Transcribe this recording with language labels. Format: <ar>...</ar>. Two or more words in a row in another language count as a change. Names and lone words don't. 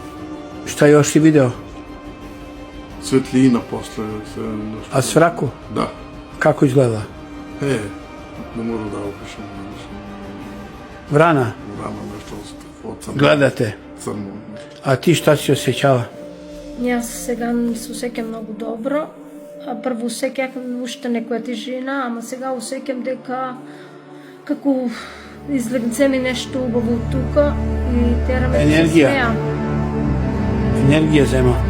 <sr>Šta još si video? Svetlina posle. A svraku? Da. Kako izgleda? Ne mogu da opišem. Vrana? Vrana nešto od crno. Gledate? Crno. A ti šta si osjećala?</sr> <mk>Јас сега се усеќам многу добро. Прво усеќам уште некоја тежина, ама сега усеќам дека како излегце ми нешто убаво тука и тераме да се Енергија. смеам. Енергија, Зема.</mk>